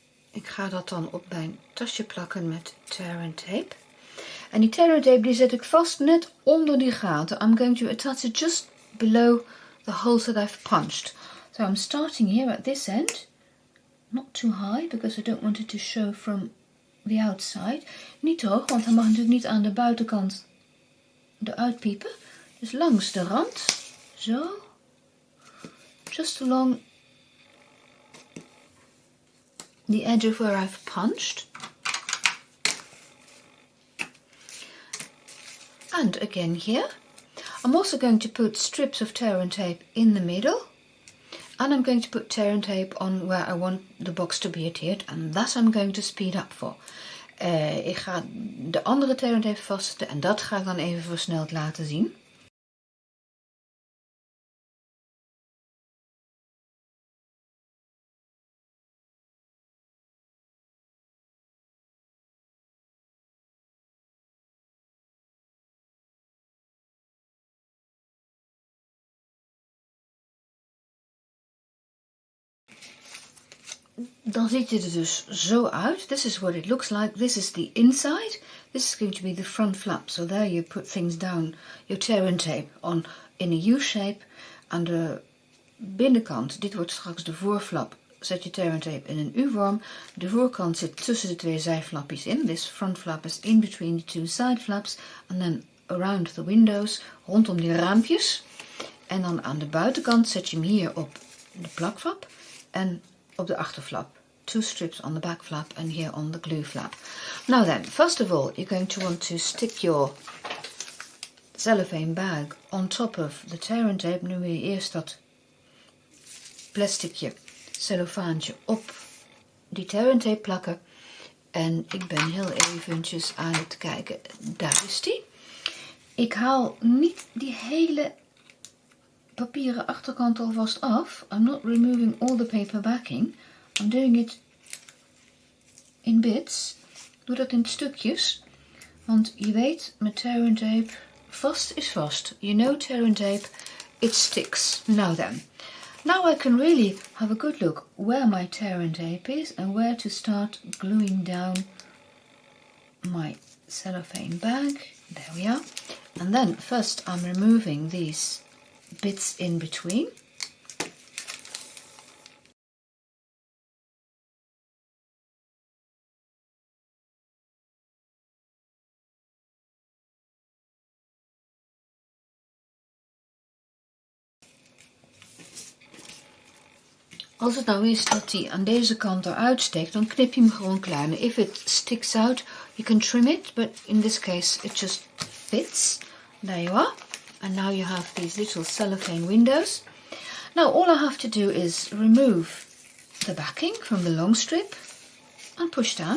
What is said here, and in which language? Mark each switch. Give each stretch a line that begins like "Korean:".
Dutch: Ik ga dat dan op mijn tasje plakken met tear tape. En die tear tape die zet ik vast net onder die gaten.
English: I'm going to attach it just below the holes that I've punched. So I'm starting here at this end. Not too high because I don't want it to show from the outside.
Dutch: Niet te hoog, want hij mag natuurlijk niet aan de buitenkant eruit piepen. Dus langs de rand. Zo.
English: Just along the edge of where I've punched. And again here. I'm also going to put strips of tear tape in the middle. And I'm going to put tear tape on where I want the box to be adhered. And that I'm going to speed up for.
Dutch: Ik ga de andere tear tape vastzetten. En dat ga ik dan even versneld laten zien. Dan ziet het er dus zo uit.
English: This is what it looks like. This is the inside. This is going to be the front flap. So there you put things down, your tear tape on in a U-shape.
Dutch: Aan de binnenkant, dit wordt straks de voorflap, zet je tear tape in een U-vorm. De voorkant zit tussen de twee zijflapjes in.
English: This front flap is in between the two side flaps. And then around the windows,
Dutch: rondom die raampjes. En dan aan de buitenkant zet je hem hier op de plakflap. En op de achterflap.
English: 2 strips on the back flap and here on the glue flap. Now then, first of all, you're going to want to stick your cellophane bag on top of the tear tape.
Dutch: Nu wil je eerst dat plasticje, cellofaantje op die tear tape plakken. En ik ben heel eventjes aan het kijken. Daar is die. Ik haal niet die hele papieren achterkant alvast af.
English: I'm not removing all the paper backing. I'm doing it in bits.
Dutch: Doe dat in stukjes. Want je weet, met tear tape, vast is vast.
English: You know tear tape, it sticks. Now then. Now I can really have a good look where my tear tape is and where to start gluing down my cellophane bag. There we are. And then first I'm removing these bits in between.
Dutch: Als het nou is dat hij aan deze kant eruit steekt, dan knip je hem gewoon kleiner.
English: If it sticks out, you can trim it, but in this case it just fits. There you are. And now you have these little cellophane windows. Now all I have to do is remove the backing from the long strip and push down.